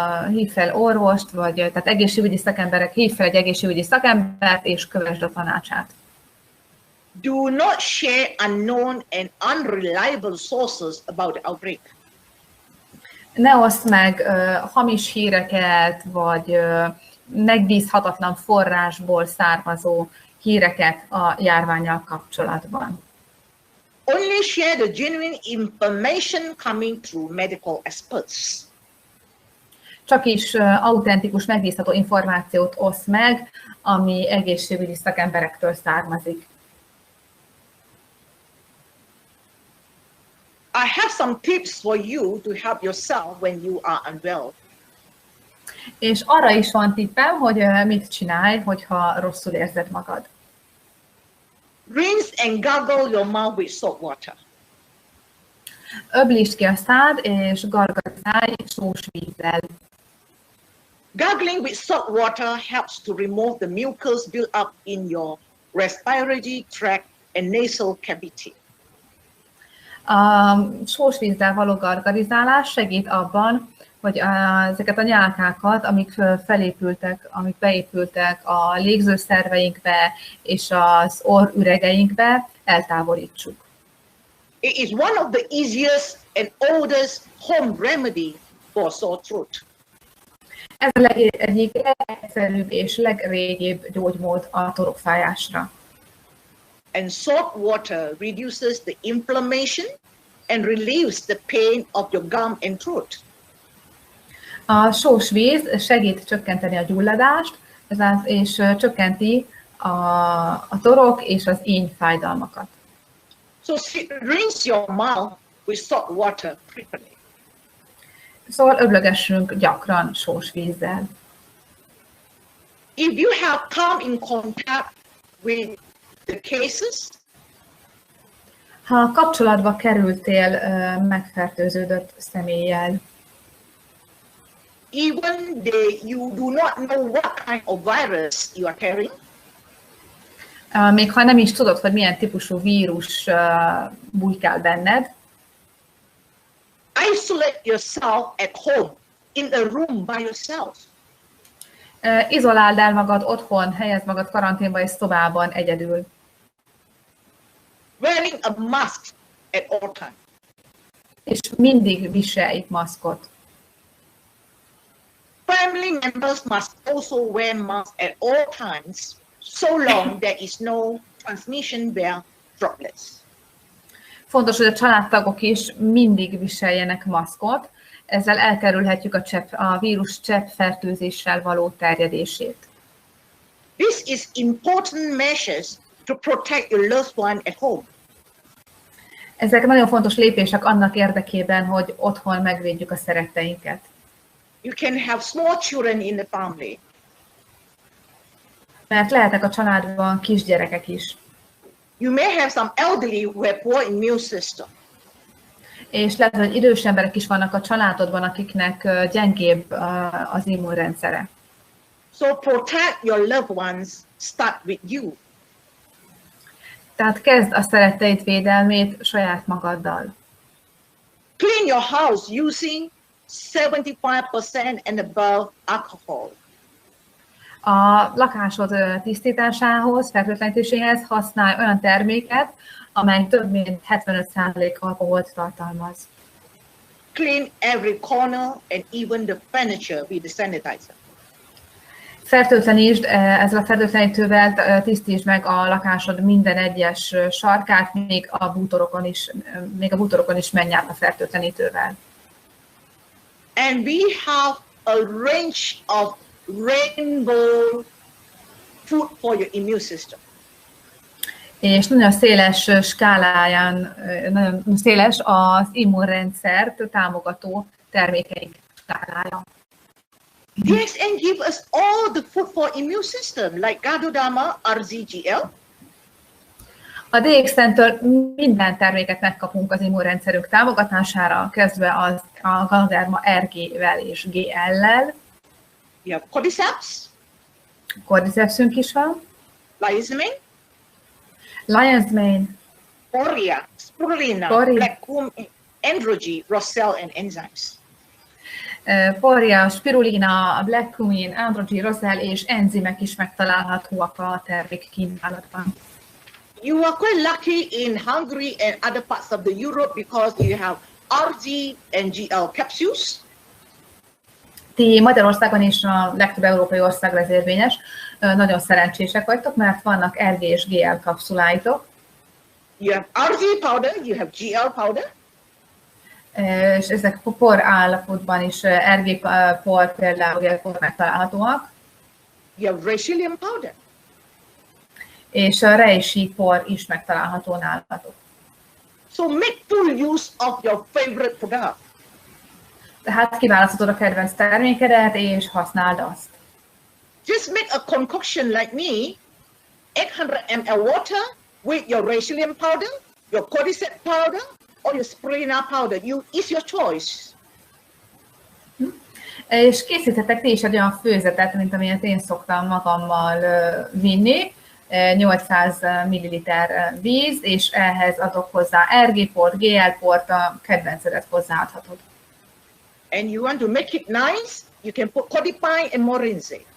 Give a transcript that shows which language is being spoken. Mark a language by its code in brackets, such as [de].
[hu] Hívd fel orvost, vagy tehát egészségügyi szakemberek, hívd fel egy egészségügyi szakembert, és kövesd a tanácsát. [en] Do not share unknown and unreliable sources about the outbreak. [hu] Ne oszd meg hamis híreket, vagy megbízhatatlan forrásból származó híreket a járvánnyal kapcsolatban. [en] Only share the genuine information coming through medical experts. [hu] Csak is autentikus, megbízható információt oszd meg, ami egészségügyi szakemberektől származik. [en] I have some tips for you to help yourself when you are unwell. [hu] És arra is van tippem, hogy mit csinálj, hogyha rosszul érzed magad. [en] Rinse and gargle your mouth with salt water. [hu] Öblítsd ki a szád, és gargarizálj sós vízzel. [en] Gargling with salt water helps to remove the mucus built up in your respiratory tract and nasal cavity. [hu] A sós vízzel való gargarizálás segít abban, hogy ezeket a nyálkákat, amik felépültek, amik beépültek a légzőszerveinkbe és az orrüregeinkbe, eltávolítsuk. [en] It is one of the easiest and oldest home remedy for sore throat. [hu] Ez egyik legegyszerűbb és legrégibb gyógymód a torokfájásra. [en] And salt water reduces the inflammation and relieves the pain of your gum and throat. [hu] A sós víz segít csökkenteni a gyulladást, és csökkenti a torok és az íny fájdalmakat. [en] So rinse your mouth with salt water frequently. [hu] Szóval öblögessünk gyakran sós vízzel. [en] If you have come in contact with the cases, [hu] ha kapcsolatba kerültél megfertőződött személlyel, [en] even you do not know what kind of virus you are carrying, [hu] még ha nem is tudod, hogy milyen típusú vírus bujkál benned, [en] isolate yourself at home in a room by yourself. [hu] Izoláld el magad otthon, helyezd magad karanténba egy szobában egyedül. [en] Wearing a mask at all times. [hu] És mindig viselj maszkot. [en] Family members must also wear masks at all times, so long there is no transmission via droplets. [hu] Fontos, hogy a családtagok is mindig viseljenek maszkot, ezzel elkerülhetjük a vírus cseppfertőzéssel való terjedését. [en] This is important measures to protect your loved one at home. [hu] Ezek nagyon fontos lépések annak érdekében, hogy otthon megvédjük a szeretteinket. [en] You can have small children in the family. [hu] Mert lehetnek a családban kisgyerekek is. [en] You may have some elderly who have poor immune system. [hu] És lehet, hogy idős emberek is vannak a családodban, akiknek gyengébb az immunrendszere. [en] So protect your loved ones, start with you. [hu] Tehát kezd a szeretteid védelmét saját magaddal. [en] Clean your house using 75% and above alcohol. [hu] A lakásod tisztításához, fertőtlenítéséhez használj olyan terméket, amely több mint 75% alkoholt tartalmaz. [en] Clean every corner and even the furniture with the sanitizer. [hu] Fertőtlenítsd, ezzel a fertőtlenítővel tisztítsd meg a lakásod minden egyes sarkát, még a bútorokon is menj át a fertőtlenítővel. [en] And we have a range of rainbow food for your immune system. [hu] És nagyon széles skáláján, nagyon széles az immunrendszert támogató termékeink skálája. [en] Yes, and give us all the food for immune system, like Ganoderma, RZGL. [hu] A DXN-től minden terméket megkapunk az immunrendszerünk támogatására, kezdve a Ganoderma RG-vel és GL-lel. [en] You have cordyceps, [hu] Cordycepsünk is van. [en] Lion's mane, Poria, spirulina, Poria. black cumin, androgy, roselle, and enzymes. [hu] Poria, spirulina, black cumin, androgy, roselle és enzimek is megtalálhatóak a termékkínálatban. [en] You are quite lucky in Hungary and other parts of the Europe because you have RG and GL capsules. [hu] Ti Magyarországon és a legtöbb európai országra ez érvényes. Nagyon szerencsések vagytok, mert vannak RG és GL kapszuláitok. [en] You have RG powder, you have GL powder. [hu] És ezek por állapotban is RG por például por megtalálhatóak. [en] You have Regisztráció powder. [hu] És a reishi por is megtalálható nálatok. [en] So make full use of your favorite product. [hu] Tehát kiválaszthatod a kedvenc termékedet, és használd azt. [en] Just make a concoction like me, 800 ml water with your Regisztráció powder, your cordyceps powder, or your spirulina powder. It's your choice. [hu] És készíthetek ti is egy olyan főzetet, mint amilyet én szoktam magammal vinni. 800 ml víz, és ehhez adok hozzá RG-port, GL-port, a kedvencedet hozzáadhatod. [en] And you want to make it nice, you can put codipine and morinze.